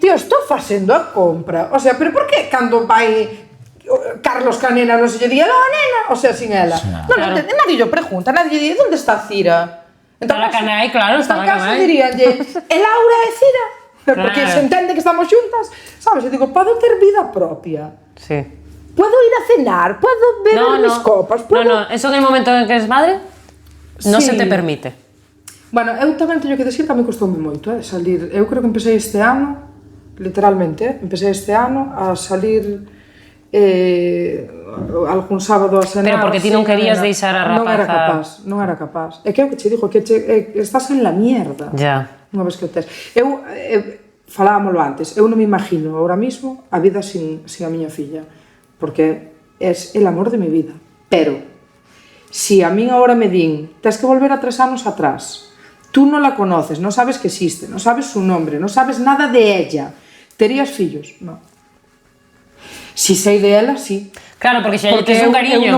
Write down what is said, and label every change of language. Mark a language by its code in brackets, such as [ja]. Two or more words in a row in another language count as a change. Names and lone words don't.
[gl] Tío, estou facendo a compra, [es] o sea, [gl] pero por que cando vai Carlos Canena non se lle di, ela, nena, [es] o sea, [gl] sin ela, non, Claro. nadie lle pregunta, nadie lle di, onde está Cira? [es] Está la Canai, claro, está la Canai. [gl] diríanlle, e Laura e Cira? Porque Claro. se entende que estamos xuntas, sabes? Eu digo, podo ter vida propia, [es] Sí. puedo ir a cenar, puedo beber mis copas, puedo... No, eso en el momento en que eres madre no Sí. se te permite. [gl] Bueno, eu tamén teño que decir que a mí costoume moito, salir. Eu creo que empecé este ano, literalmente, empecé este ano a salir algún sábado a cenar. Pero porque ti non sin querías nena. deixar a Non era rapaza- capaz, non era capaz. É que é o que che digo, que estás [es] en la mierda. Ya. [gl] Unha vez que o tes. Eu falábamoslo antes, eu non me imagino [es] ahora mismo [gl] a vida sin a miña filla, porque [es] es el amor de mi vida. [gl] Pero, si a min ahora me din, tens que volver a 3 anos atrás, tú non la conoces, non sabes que existe, non sabes [es] su nombre, [gl] non sabes nada [es] de ella, [gl] terías fillos? Non. Si sei de ela, sí. Claro, porque xa lle Porque tes un cariño, non